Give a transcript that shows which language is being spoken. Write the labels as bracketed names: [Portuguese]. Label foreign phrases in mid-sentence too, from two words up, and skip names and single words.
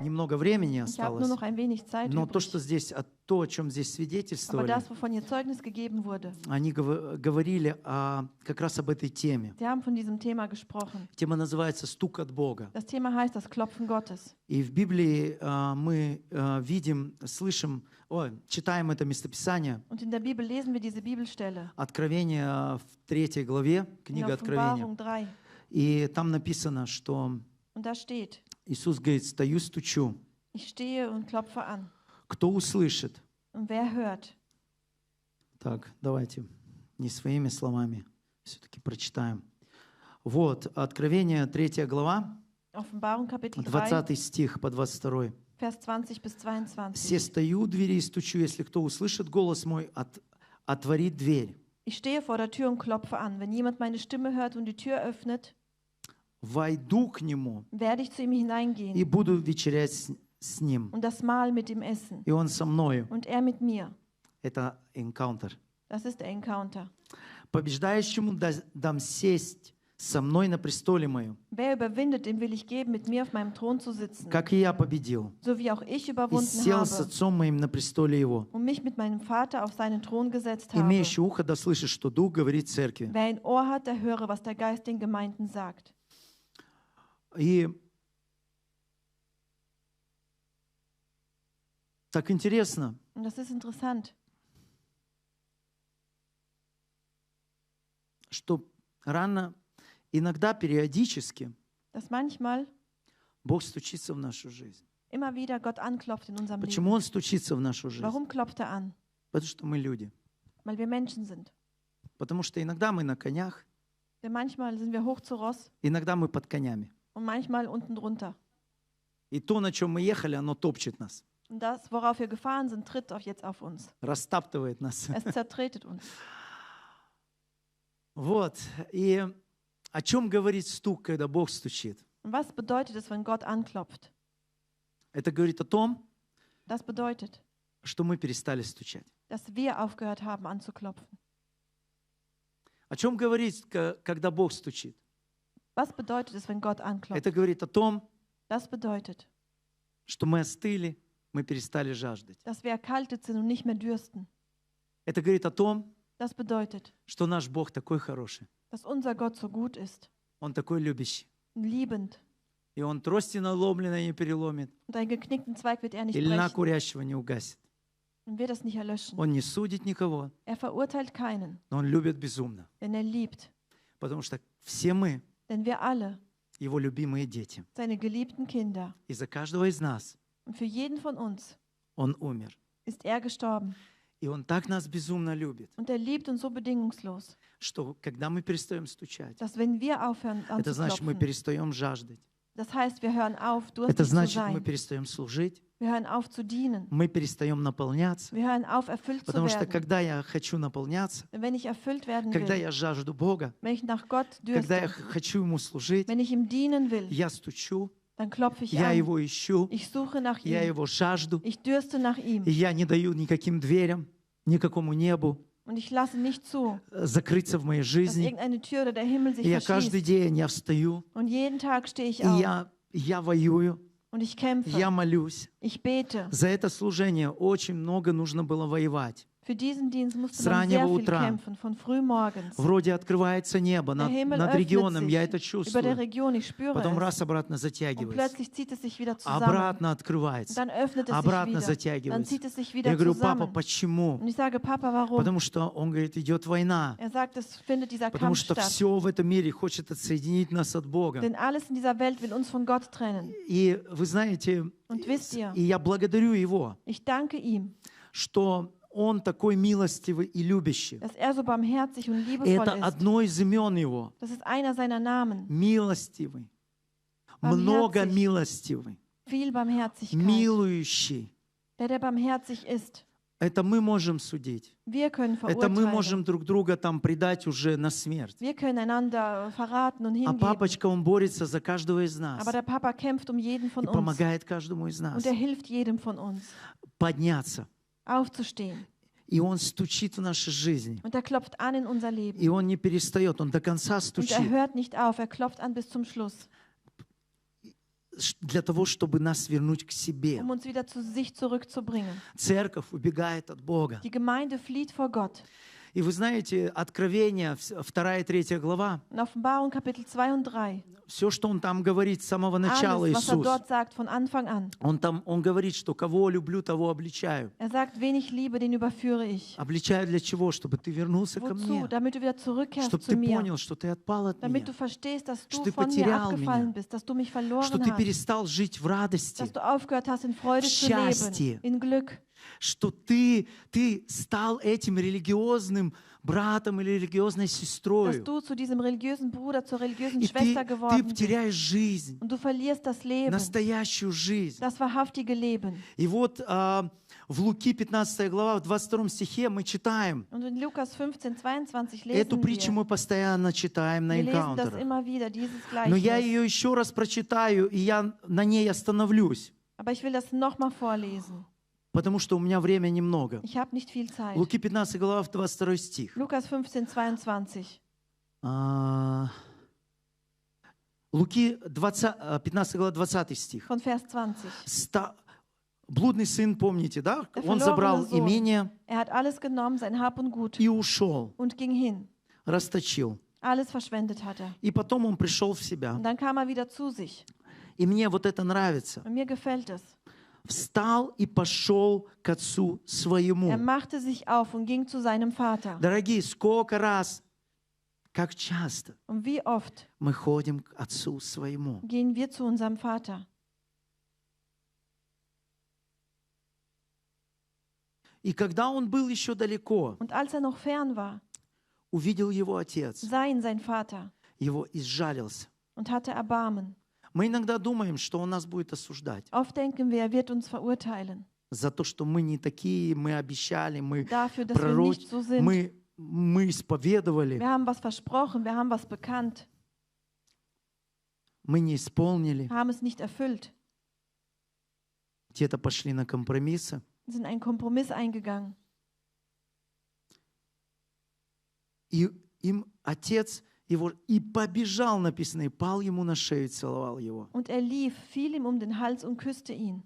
[Russian] немного времени [German] Ich habe nur [Russian] осталось. [German] noch ein wenig Zeit [Russian] Но то, что [German] übrig. [Russian] здесь, то, о чем здесь [German] Aber [Russian] свидетельствовали, [German] das, wovon hier Zeugnis gegeben wurde, [Russian] они говорили как раз об этой теме. [German] sie haben von diesem Thema gesprochen. [Russian] Тема называется «Стук от Бога». [German] Das Thema heißt das Klopfen Gottes. [Russian] И в Библии мы видим, слышим, читаем это местописание, [German] Und in der Bibel lesen wir diese Bibelstelle. [Russian] Откровение в 3 главе, [German] In [Russian] книга Откровения. [German] Offenbarung 3. [Russian] И там написано, что [German] Und da steht, [Russian] Иисус говорит: «Стою, стучу. [German] ich stehe und klopfe an. [Russian] Кто услышит?» [German] Und wer hört? [Russian] Так, давайте не своими словами все-таки прочитаем. Вот, Откровение 3 глава, [German] Offenbarung Kapitel 3, [Russian] 20 стих по 22. [German] Vers 20 bis [Russian] «Все [German] 22. [Russian] стою у двери и стучу, если кто услышит голос мой, отворит дверь. [German] Ich stehe vor der Tür und klopfe an. Wenn jemand meine Stimme hört und die Tür öffnet, [Russian] Войду к нему [German] werde ich zu ihm [Russian] и [German] hineingehen [Russian] буду вечерять с ним, [German] und das Mahl mit ihm essen. [Russian] и он со мною». [German] Und er mit mir. [Russian] Это encounter. [German] Das ist der Encounter. [Russian] «Побеждающему дам сесть со мной на престоле моем, [German] Wer überwindet, dem will ich geben, mit mir auf meinem Thron zu sitzen. [Russian] как и я победил, [German] So wie auch ich [Russian] и [German] überwunden [Russian] сел с [German] habe [Russian] отцом моим на престоле его». [German] und mich mit meinem Vater auf seinen Thron gesetzt habe. [Russian] Имеющий ухо да слышит, что Дух говорит церкви. [German] Wer ein Ohr hat, der höre, was der Geist den Gemeinden sagt. [Russian] И так интересно, [German] Und das ist interessant, [Russian] что иногда, периодически, [German] dass manchmal [Russian] Бог стучится в нашу жизнь. [German] immer wieder Gott anklopft in unserem [Russian] Почему [German] Leben. [Russian] Он стучится в нашу жизнь? [German] Warum klopft er an? [Russian] Потому что мы люди. [German] Weil wir Menschen sind. [Russian] Потому что иногда мы на конях, [German] Denn manchmal sind wir hoch zu Ross [Russian] иногда мы под конями. [German] und manchmal unten drunter. [Russian] И то, на чем мы ехали, оно топчет нас, [German] Und das, worauf wir gefahren sind, tritt auch jetzt auf uns. [Russian] растаптывает нас. [German] Es zertretet uns. [Russian] Вот. И о чем говорит стук, когда Бог стучит? [German] Und was bedeutet es, wenn Gott anklopft? [Russian] Это говорит о том, [German] Das bedeutet, [Russian] что мы перестали стучать. [German] dass wir aufgehört haben anzuklopfen. [Russian] О чем говорит, когда Бог стучит? [German] Was bedeutet es, wenn Gott anklopft? [Russian] Это говорит о том, [German] Das bedeutet, [Russian] что мы остыли, мы перестали жаждать. [German] dass wir erkaltet sind und nicht mehr dürsten. [Russian] Это говорит о том, [German] Das bedeutet, [Russian] что наш Бог такой хороший, [German] dass unser Gott so gut ist, [Russian] Он такой любящий. [German] liebend. [Russian] И Он трости наломленной не переломит, [German] Und einen geknickten Zweig wird er nicht [Russian] и льна [German] brechen [Russian] курящего не угасит. [German] und wird es nicht erlöschen. [Russian] Он не судит никого, [German] Er verurteilt keinen, [Russian] но Он любит безумно. [German] denn er liebt. [Russian] Потому что все мы [German] Denn wir alle, [Russian] Его любимые дети. [German] seine geliebten Kinder, [Russian] И за каждого из нас [German] und für jeden von uns [Russian] Он умер. [German] ist er gestorben. [Russian] И Он так нас безумно любит, [German] Und er liebt uns so bedingungslos, [Russian] что когда мы перестаем стучать, [German] dass wenn wir aufhören [Russian] это значит, мы [German] anzuklopfen, [Russian] перестаем жаждать. [German] das heißt, wir hören auf, [Russian] Это [German] durstig zu [Russian] значит, мы [German] sein. [Russian] перестаем служить, [German] Wir hören auf zu dienen. [Russian] мы перестаем наполняться. [German] Wir hören auf, erfüllt zu [Russian] Потому что [German] werden. [Russian] когда я хочу наполняться, [German] Denn wenn ich erfüllt werden [Russian] когда [German] will, [Russian] я жажду Бога, [German] wenn ich nach Gott [Russian] когда я [German] dürste, [Russian] хочу Ему служить, [German] wenn ich ihm dienen will, [Russian] я стучу, [German] dann klopfe ich [Russian] я [German] an. [Russian] Его ищу, [German] Ich suche nach [Russian] я [German] ihm. [Russian] Его жажду, [German] Ich dürste nach ihm. [Russian] и я не даю никаким дверям, никакому небу [German] Und ich lasse nicht zu, [Russian] закрыться в моей [German] dass [Russian] жизни. [German] irgendeine Tür oder der Himmel sich [Russian] И я каждый [German] verschließt. [Russian] день я встаю, [German] Und jeden Tag stehe ich [Russian] и [German] auf [Russian] я воюю, [German] und ich kämpfe. [Russian] я молюсь. [German] Ich bete. [Russian] За это служение очень много нужно было воевать. [German] Für diesen Dienst musste [Russian] С [German] man sehr [Russian] раннего [German] viel [Russian] утра. [German] kämpfen, von frühmorgens. [Russian] Вроде открывается небо [German] Der [Russian] над, [German] Himmel [Russian] над [German] öffnet [Russian] регионом, я [German] sich [Russian] это [German] über der [Russian] чувствую. [German] Region, ich spüre [Russian] Потом [German] es. [Russian] раз обратно [German] Und [Russian] затягивается, [German] plötzlich zieht es sich wieder zusammen. [Russian] обратно [German] Und [Russian] открывается, [German] dann öffnet es sich [Russian] обратно [German] wieder. Dann [Russian] затягивается. [German] zieht es sich [Russian] Я [German] wieder [Russian] говорю: папа, [German] zusammen. [Russian] почему? [German] Und ich sage, Papa, warum? [Russian] Потому что он говорит, идет война. [German] Er sagt, es findet dieser [Russian] Потому [German] Kampf [Russian] что [German] statt. [Russian] все в этом мире хочет отсоединить нас от Бога. [German] Denn alles in dieser Welt will uns von Gott trennen. [Russian] И вы знаете, [German] Und wisst ihr, [Russian] и я благодарю Его, [German] ich danke ihm, [Russian] что Он такой милостивый и любящий. [German] dass er so barmherzig und [Russian] И [German] liebevoll [Russian] это [German] ist. [Russian] одно из имен Его. [German] Das ist einer seiner Namen. [Russian] Милостивый, много милостивый, [German] Viel Barmherzigkeit. [Russian] милующий. [German] Der barmherzig ist. [Russian] Это мы можем судить. [German] Wir können [Russian] Это мы [German] verurteilen. [Russian] можем друг друга там предать уже на смерть. [German] Wir können einander verraten und [Russian] А [German] hingeben. [Russian] папочка, он борется за каждого из нас [German] Aber der Papa kämpft um jeden [Russian] и [German] von uns. [Russian] помогает каждому из нас [German] Und er hilft jedem von uns, [Russian] подняться. [German] aufzustehen. [Russian] И он стучит в нашей жизни. [German] Und er klopft an in unser Leben. [Russian] И он не перестает, он до конца [German] Und er [Russian] стучит. [German] hört nicht auf, er klopft an bis zum Schluss. [Russian] для того, чтобы нас вернуть к себе. [German] uns wieder zu sich zurückzubringen. [Russian] Церковь убегает от Бога. [German] Die Gemeinde flieht vor Gott. [Russian] И вы знаете, Откровение, 2 и 3 глава, [German] In Offenbarung Kapitel 2 und 3, [Russian] все, что он там говорит с самого начала, [German] alles, was [Russian] Иисус, [German] dort sagt, von Anfang an. [Russian] он говорит, что кого люблю, того обличаю. [German] Sagt, wen ich liebe, den überführe ich. [Russian] Обличаю для чего? Чтобы ты вернулся ко [German] Wozu? [Russian] мне. [German] Damit du wieder zurückkehrst [Russian] Чтобы [German] zu [Russian] ты [German] mir. [Russian] понял, что ты отпал от [German] Damit [Russian] меня. [German] du verstehst, dass [Russian] Что [German] du [Russian] ты [German] von mir [Russian] потерял [German] abgefallen [Russian] меня. [German] bist, dass du mich [Russian] Что [German] verloren [Russian] ты [German] hast, [Russian] перестал жить в радости. [German] dass du aufgehört hast, in Freude zu [Russian] счастье. [German] leben, in Glück, [Russian] Что ты стал этим религиозным братом или религиозной [German] dass [Russian] сестрой. [German] du zu diesem religiösen Bruder, zur religiösen [Russian] И [German] Schwester [Russian] ты [German] geworden bist. [Russian] теряешь жизнь, [German] Und du verlierst das Leben, [Russian] настоящую жизнь. [German] das wahrhaftige Leben. [Russian] И вот в Луки 15 глава, в 22 стихе мы читаем. [German] Und in Lukas 15, 22 [Russian] Эту [German] lesen [Russian] притчу [German] wir. [Russian] мы постоянно читаем на [German] Wir lesen das [Russian] энкаунтерах. [German] immer wieder, dieses [Russian] Но я [German] Gleichnis. [Russian] ее еще раз прочитаю, и я на ней остановлюсь, [German] Aber ich will das nochmal vorlesen. [Russian] потому что у меня время немного. [German] Ich habe nicht viel Zeit. [Russian] Луки 15 глава, 22 стих. [German] Lukas 15, 22. [Russian] Луки 15 глава, 20 стих. [German] Von Vers 20. [Russian] Блудный сын, помните, да? [German] Der [Russian] Он забрал [German] verlorene Sohn. [Russian] имение [German] Er hat alles genommen, sein Hab und Gut, [Russian] и ушел, [German] und ging hin. [Russian] расточил. [German] Alles verschwendet hat er. [Russian] И потом он пришел в себя. [German] Und dann kam er wieder zu sich. [Russian] И мне вот это нравится. [German] Und mir gefällt es. [Russian] Встал и пошел к отцу [German] Er [Russian] своему. [German] machte sich auf und ging zu seinem Vater. [Russian] Дорогие, сколько раз, как часто [German] Und wie oft [Russian] мы ходим к отцу своему. [German] gehen wir zu unserem Vater? [Russian] И когда он был еще далеко, [German] Und als er noch fern war, [Russian] увидел его отец, [German] sah ihn sein Vater [Russian] его изжалился. [German] und hatte Erbarmen. [Russian] Мы иногда думаем, что он нас будет осуждать [German] Oft denken wir, er wird uns verurteilen. [Russian] за то, что мы не такие, мы обещали, мы [German] Dafür, dass wir nicht so sind. [Russian] мы исповедовали, [German] Wir haben was versprochen, wir haben was bekannt, [Russian] мы не исполнили, [German] haben es nicht erfüllt, [Russian] где-то пошли на компромиссы. [German] sind einen Kompromiss eingegangen. [Russian] И им отец его и побежал, написано, и пал ему на шею, целовал его. [German] Und er lief, fiel ihm um den Hals und küsste ihn.